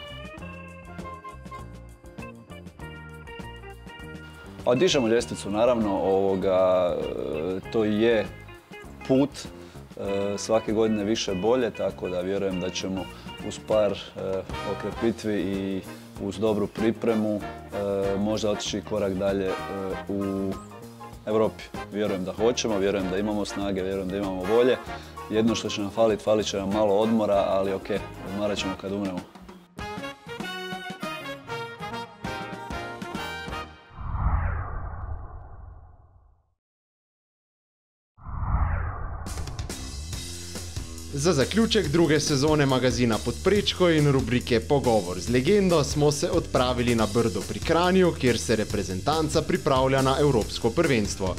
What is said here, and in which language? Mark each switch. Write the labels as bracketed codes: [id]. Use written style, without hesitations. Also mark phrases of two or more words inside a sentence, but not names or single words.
[hr] A dižemo ljestvicu, naravno, to je put, svake godine više bolje, tako da vjerujem da ćemo uz par okrepitvi i uz dobru pripremu možda otići korak dalje u Europi. Vjerujem da hoćemo, vjerujem da imamo snage, vjerujem da imamo volje. Jedno što će nam falit će nam malo odmora, ali okej, odmarat ćemo kad umremo. [sl] Za zaključek druge sezone magazina Pod prečko in rubrike Pogovor z legendo smo se odpravili na Brdo pri Kranju, kjer se reprezentanca pripravlja na Evropsko prvenstvo.